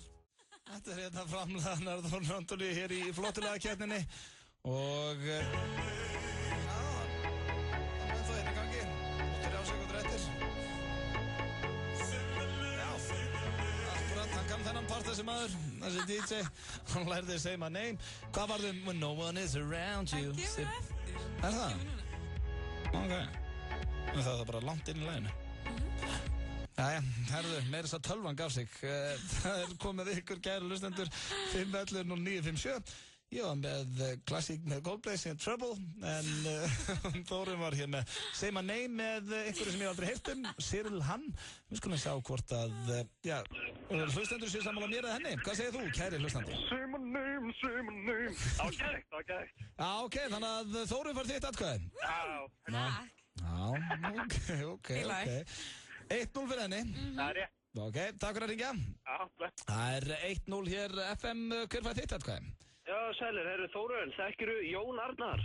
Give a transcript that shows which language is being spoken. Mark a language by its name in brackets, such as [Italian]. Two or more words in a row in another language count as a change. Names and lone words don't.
[Icelandic] Þetta er hérna framlaðnar Þórunn Antoni hér í flottulega-keppninni og... Já, það er það í gangi. 3 sekúndur eftir. Já, akkurat, hann kam þennan part þessi maður, þessi DJ. Hann lærði að segja [English] my name. [Icelandic] Hvað var þau? [English] When no one is around you. [Icelandic] Hann kemur eftir. Er það? Ok. En það er bara langt inn í laginu. Jæja, herðu, meira þess að tölvan gaf sig. Það er komið ykkur kæru hlustendur 511-0957. Ég var með klassík með Coldplay sem Trouble, en Þórunn var hér með Say My Name með einhverju sem ég aldrei heyrt Cyril Hann. Við skulum sjá hvort að, já, hlustendur séu sammála mér eða henni. Hvað segir þú, kæri hlustandi? [English] Say my name, say my name. [Icelandic] Ágætt. Já, ok, þannig að Þórunn var þitt atkvæði. Já, ok. 1-0 fyrir henni. Það er rétt. Ok, takk fyrir að ringja. Það er 1-0 hér FM, hver fær þitt atkvæði? Já, sælir, Þórunn, þekkirðu Jón Arnar?